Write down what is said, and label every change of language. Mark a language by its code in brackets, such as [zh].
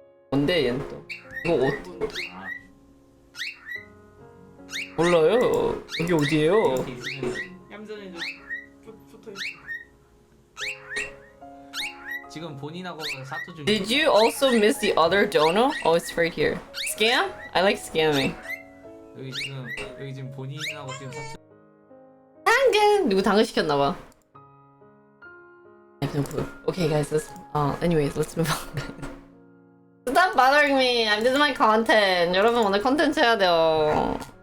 [ko] 뭔데 얘는 또? 이거 몰라요. 여기 어디예요? 얌전히 쭉 붙어있어. 지금 본인하고 사투 중. [en] Did you also miss the other dono? Oh, it's right here. Scam? I like scamming. [ko] 여기 지금 본인하고 지금 사투. 당근! 누구 당근 시켰나봐. [en] I have no clue. Okay, guys, anyways, let's move on. Stop bothering me. I'm doing my content. [ko] 여러분 오늘 컨텐츠 해야 돼요.